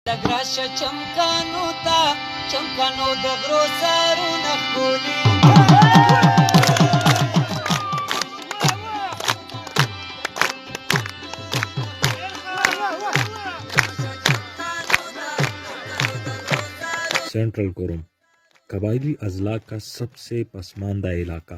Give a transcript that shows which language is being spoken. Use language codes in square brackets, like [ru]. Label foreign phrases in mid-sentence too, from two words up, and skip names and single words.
[ps] لګراشه چمکانو ته چمکانو د غرو سرونه ښکلي [ur] سینٹرل کوروم قبائلی اضلاع کا سب سے پسماندہ علاقہ۔